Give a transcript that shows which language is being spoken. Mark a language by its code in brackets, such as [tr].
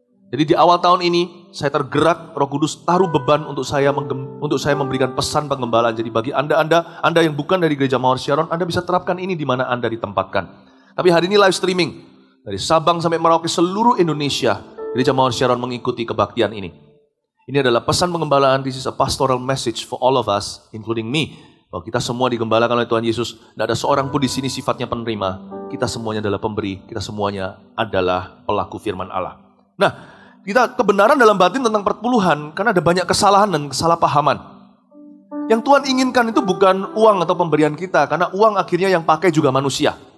[id] Jadi di awal tahun ini saya tergerak, Roh Kudus taruh beban untuk saya memberikan pesan pengembalaan. Jadi bagi Anda yang bukan dari Gereja Mawar Syaron, Anda bisa terapkan ini di mana Anda ditempatkan. Tapi hari ini live streaming dari Sabang sampai Merauke seluruh Indonesia, Gereja Mawar Syaron mengikuti kebaktian ini. Ini adalah pesan pengembalaan. [en] This is a pastoral message for all of us, including me. [id] Bahwa kita semua digembalakan oleh Tuhan Yesus. Tidak ada seorang pun di sini sifatnya penerima. Kita semuanya adalah pemberi. Kita semuanya adalah pelaku firman Allah. Nah, kita kebenaran dalam batin tentang perpuluhan. Karena ada banyak kesalahan dan kesalahpahaman. Yang Tuhan inginkan itu bukan uang atau pemberian kita. Karena uang akhirnya yang pakai juga manusia.